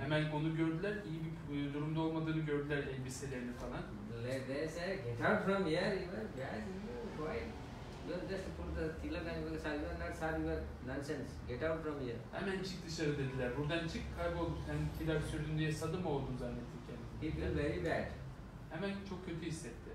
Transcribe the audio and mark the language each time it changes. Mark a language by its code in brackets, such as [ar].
[tr] hemen onu gördüler, iyi bir durumda olmadığını gördüler, elbiselerini falan. [en] they said, get out from here, you are bad, why? You are just put the tilak and you are not sad, you are nonsense, get out from here. [tr] Hemen çık dışarı dediler, buradan çık, kaybol, yani tilak sürdün diye sadı mı oldun zannettik kendini. [en] He felt very bad. [tr] Hemen çok kötü hissetti.